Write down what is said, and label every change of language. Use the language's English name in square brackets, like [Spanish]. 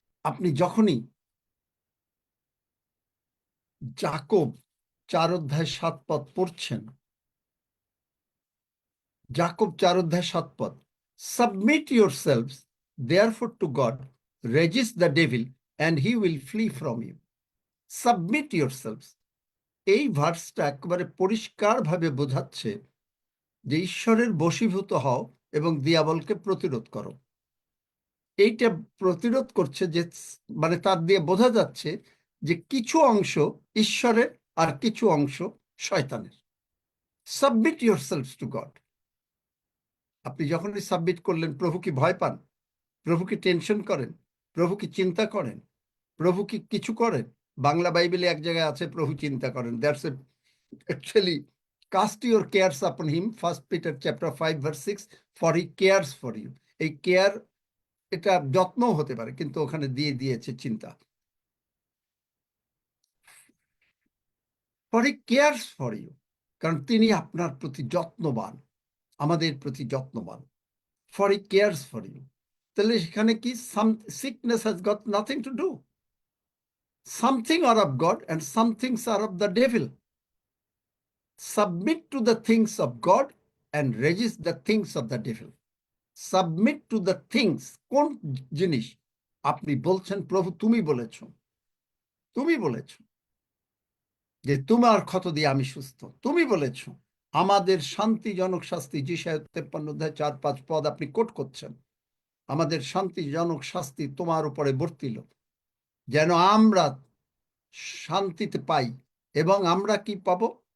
[Bangla] আপনি যখনই যাকব 4:7 [English] পড়ছেন, Jacob 4:7, submit yourselves therefore to God, resist the devil and he will flee from you. Submit yourselves, [Bangla] এই ভার্সটা একেবারে পরিষ্কারভাবে বোঝাচ্ছে যে ঈশ্বরের বশীভূত হও এবং দিয়াবলকে প্রতিরোধ করো। এইটা প্রতিরোধ করছে যে, মানে তার দিয়ে বোঝা যাচ্ছে যে কিছু অংশ ঈশ্বরের আর কিছু অংশ শয়তানের। [English] Submit yourselves to God. [Bangla] আপনি যখনই সাবমিট করলেন, প্রভু কি ভয় পান? প্রভু কি টেনশন করেন? প্রভু কি চিন্তা করেন? প্রভু কি কিছু করেন? বাংলা বাইবেলে এক জায়গায় আছে প্রভু চিন্তা করেন। [English] That's actually cast your cares upon him, 1 Peter chapter 5 verse 6, for he cares for you. [Bangla] এই কেয়ার, এটা যত্নও হতে পারে, কিন্তু ওখানে দিয়ে দিয়েছে চিন্তা। [English] for he cares for you, [Bangla] কারণ তিনি আপনার প্রতি যত্নবান, আমাদের প্রতি যত্নবান। [English] for he cares for you. [Bangla] তাহলে সেখানে কি [English] sickness has got nothing to do. Something are of God and some things are of the devil. Submit to the things of God and resist the things of the devil. Submit to the things. [Bangla] কোন জিনিস? আপনি বলছেন প্রভু তুমি বলেছ, তুমি বলেছ যে তোমার ক্ষত দিয়ে আমি সুস্থ, তুমি বলেছ আমাদের শান্তিজনক শাস্তি, যিশায়া 53 অধ্যায় 4-5 পদ আপনি কোট করছেন, আমাদের শান্তিজনক শাস্তি তোমার উপরে বর্তিল যেন আমরা শান্তিতে পাই, এবং আমরা কি পাবো?